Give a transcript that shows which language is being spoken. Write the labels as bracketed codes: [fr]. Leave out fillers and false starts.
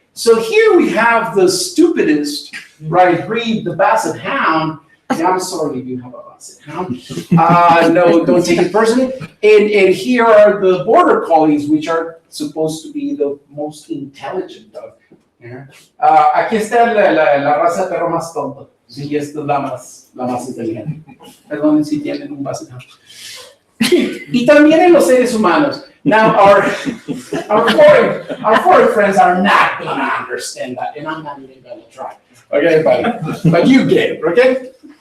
[en] So here we have the stupidest, right, breed, the basset hound. Yeah, I'm sorry if you have a basset hound. No, don't take it personally. And here are the border collies, which are supposed to be the most intelligent dog. Yeah. [es] Aquí está la raza de perro más tonto. Sí, esta es la más inteligente. Perdón si tienen un basset hound. Y también en los seres humanos. [en] Now, our foreign friends are not going to understand that, and I'm not even going to try. Okay, but you get it, okay?